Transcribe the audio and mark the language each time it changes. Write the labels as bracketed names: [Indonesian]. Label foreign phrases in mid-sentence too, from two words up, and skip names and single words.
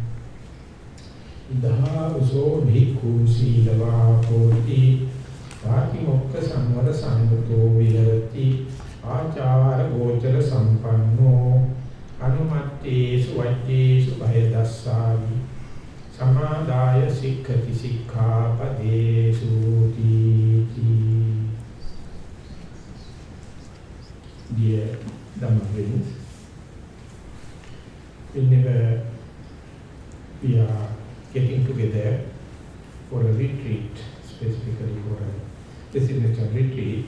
[Pali] Idha uso bhikkhu sīlavā koti Vātimokka samvara sambuddho viharati Ācāra gocara sampanno Anumattesu vajjesu bhayadassāvi Samādāya sikkati sikkhapadesu tīti. [English] Dear Dhamma friends, whenever we are getting together for a retreat, specifically for a residential retreat,